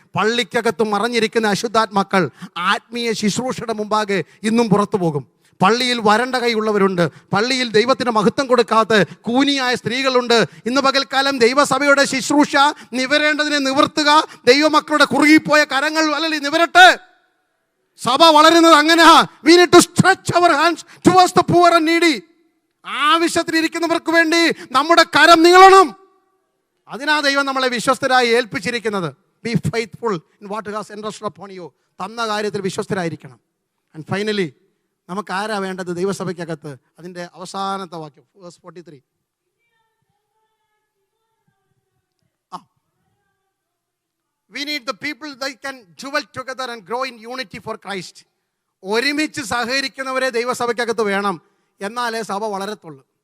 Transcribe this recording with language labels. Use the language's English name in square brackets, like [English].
[Malayalam] പള്ളിക്കകത്ത് മറഞ്ഞിരിക്കുന്ന അശുദ്ധാത്മാക്കൾ ആത്മീയ ശുശ്രൂഷയുടെ മുമ്പാകെ ഇന്നും പുറത്തു പോകും. പള്ളിയിൽ വരണ്ട കൈയുള്ളവരുണ്ട്. പള്ളിയിൽ ദൈവത്തിന് മഹത്വം കൊടുക്കാത്ത കൂനിയായ സ്ത്രീകളുണ്ട്. ഇന്ന് പകൽക്കാലം ദൈവസഭയുടെ ശുശ്രൂഷ നിവരേണ്ടതിനെ നിവർത്തുക. ദൈവമക്കളുടെ കുറുകിപ്പോയ കരങ്ങൾ അല്ലെങ്കിൽ നിവരട്ടെ. സഭ വളരുന്നത് അങ്ങനെയാ. [English] We need to stretch our hands towards the poor and needy. [Malayalam] ആവശ്യത്തിലിരിക്കുന്നവർക്ക് വേണ്ടി നമ്മുടെ കരം നീളണം. അതിനാ ദൈവം നമ്മളെ വിശ്വസ്തരായി ഏൽപ്പിച്ചിരിക്കുന്നത്. [English] Be faithful in what has entrusted upon you. [Malayalam] തന്ന കാര്യത്തിൽ വിശ്വസ്തരായിരിക്കണം. [English] and finally [Malayalam] നമുക്ക് ആരാ വേണ്ടത് ദൈവസഭയ്ക്കകത്ത്? അതിൻ്റെ അവസാനത്തെ വാക്യം verse 43. [English] We need the people that can dwell together and grow in unity for Christ. [Malayalam] ഒരുമിച്ച് സഹകരിക്കുന്നവരെ ദൈവസഭയ്ക്കകത്ത് വേണം. എന്നാലേ സഭ വളരത്തുള്ളൂ.